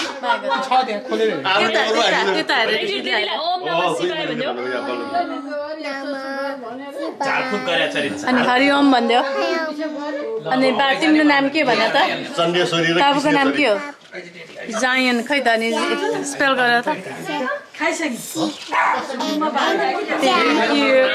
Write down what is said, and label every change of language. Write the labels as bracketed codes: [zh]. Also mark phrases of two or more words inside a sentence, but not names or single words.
[ne] छ त्यहाँ खोलेर दिदीलाई [sa] ओम नमः शिवाय [ne] भनिदेऊ अनि हरिओम भनिदेऊ अनि बा तिम्रो नाम के भन त बाबुको नाम के हो जायन खै त अनि स्पेल गर त [en] Thank you.